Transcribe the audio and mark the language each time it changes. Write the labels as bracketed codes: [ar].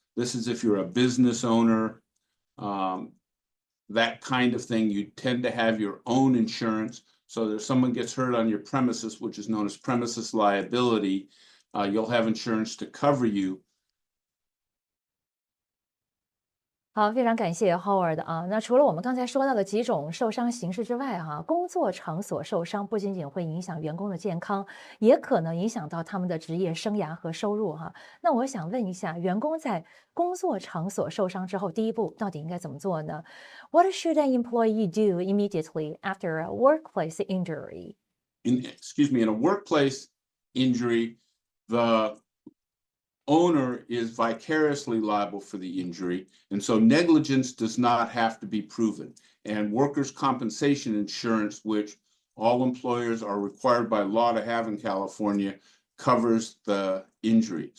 [en] This is if you're a business owner, that kind of thing. You tend to have your own insurance. So if someone gets hurt on your premises, which is known as premises liability, you'll have insurance to cover you. [zh] 好，非常感谢 Howard 啊。那除了我们刚才说到的几种受伤形式之外，工作场所受伤不仅仅会影响员工的健康，也可能影响到他们的职业生涯和收入那我想问一下，员工在工作场所受伤之后，第一步到底应该怎么做呢？ [en] What should an employee do immediately after a workplace injury? In a workplace injury, the owner is vicariously liable for the injury, and so negligence does not have to be proven. And workers' compensation insurance, which all employers are required by law to have in California, covers the injury.